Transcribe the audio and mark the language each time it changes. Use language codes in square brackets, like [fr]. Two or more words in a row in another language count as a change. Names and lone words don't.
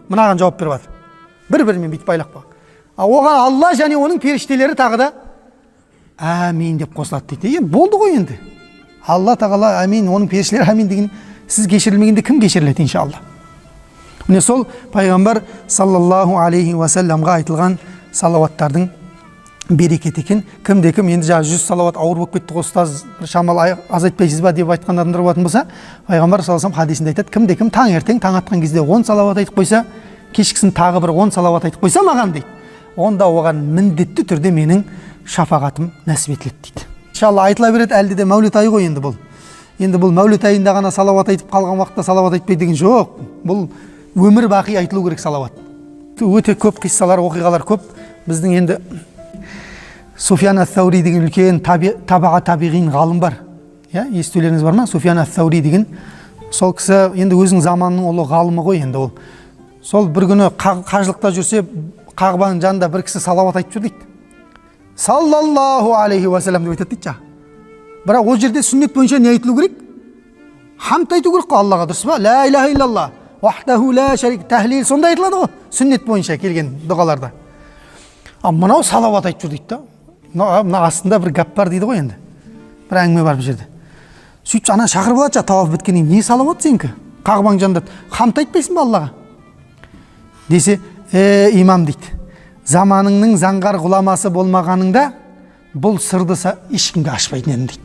[kk] Мынаған жауап беріп жатыр. Бір-бірімен бүйтіп байлап қойған. Оған Алла және оның періштелері тағы да әмин деп қосылады дейді. Болды ғой енді. Алла тағала әмин, оның періштелері әмин деген, сіз кешірілмегенде кім кешіріледі иншалла. Міне сол пайғамбар [ar] صلى الله عليه وسلم [kk] айтылған салауаттардың берекет екен. Кімде-кім енді жаңа 100 салауат ауыр болып кетті ғой ұстаз, бір шамал аз айтпайсыз ба деп айтқан адамдар болатын болса, пайғамбар [ar] صلى الله عليه وسلم [kk] хадисінде айтады, кімде-кім таңертең таң атқан кезде 10 салауат айтып қойса, кешкісін тағы бір 10 салауат айтып қойса маған дейді, онда оған міндетті түрде менің шафағатым нәсіп етіледі дейді. Иншалла айтыла береді, әлде де мәулет айы ғой енді бұл. Енді бұл мәулет айында ғана салауат айтып қалған уақытта салауат айтпай деген жоқ. Бұл өмір бақи айтылу керек салауат. Өте көп қиссалар, оқиғалар көп. Біздің енді Суфиян ат-Таури деген үлкен табаға табиғин ғалым бар. Естулеріңіз бар ма? Суфиян ат-Таури деген. Сол кісі енді өзінің заманының ұлы ғалымы ғой енді ол. Сол бір күні қажылықта жүрсе, Қағбаның жанында бір кісі салауат айтып жүр дейді. [ar] صلى الله عليه وسلم [kk] деп айтады дейді. Бірақ ол жерде сүннет бойынша не айтылу керек? Хамд айту керек қой Аллаға, дұрыс па? [ar] لا إله إلا الله وحده لا شريك, [kk] тәһлил сонда айтылады ғой, сүннет бойынша келген дұғаларда. Мынау салауат айтып жүр дейді. Мына астында бір гәп бар дейді ғой енді. Бір әңгіме бар бұл жерде. Сөйтіп ана шақырып алады, таваф біткеннен не салауат сенікі? Қағбаң жанында хамд айтпайсың ба Аллаға? Десе, имам дейді, заманыңның заңғар ғұламасы болмағаныңда бұл сырды ешкімге ашпайтын едім дейді.